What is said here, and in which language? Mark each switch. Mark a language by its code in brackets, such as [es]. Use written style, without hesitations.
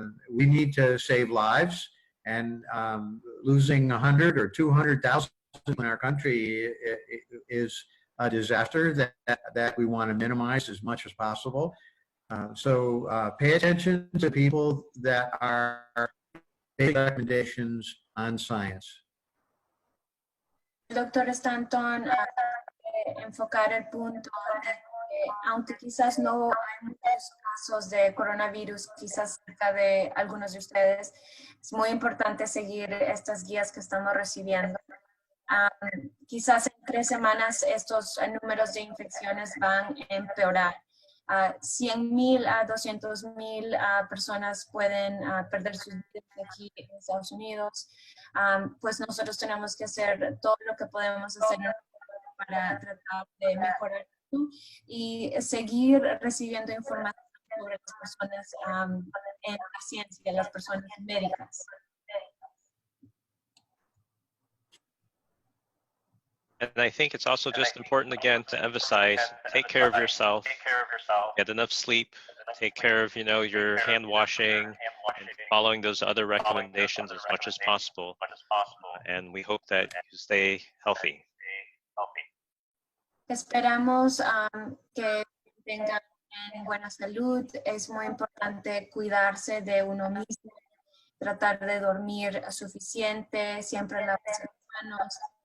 [en] We need to save lives, and losing 100 or 200,000 in our country is a disaster that we want to minimize as much as possible. So pay attention to people that are making recommendations on science. [es] Doctor Stanton, enfocar el punto de que aunque quizás no hay muchos casos de coronavirus, quizás cerca de algunos de ustedes, es muy importante seguir estas guías que estamos recibiendo. Quizás en 3 semanas estos números de infecciones van a empeorar. 100,000 a 200,000 personas pueden perder sus vidas aquí en Estados Unidos. Pues nosotros tenemos que hacer todo lo que podemos hacer para tratar de mejorar esto y seguir recibiendo información sobre las personas en la ciencia, las personas médicas. [en] And I think it's also just important, again, to emphasize, take care of yourself, get enough sleep, take care of, your hand washing, and following those other recommendations as much as possible. And we hope that you stay healthy. [es] Esperamos que tengan buena salud. Es muy importante cuidarse de uno mismo, tratar de dormir suficiente, siempre lavarse las manos.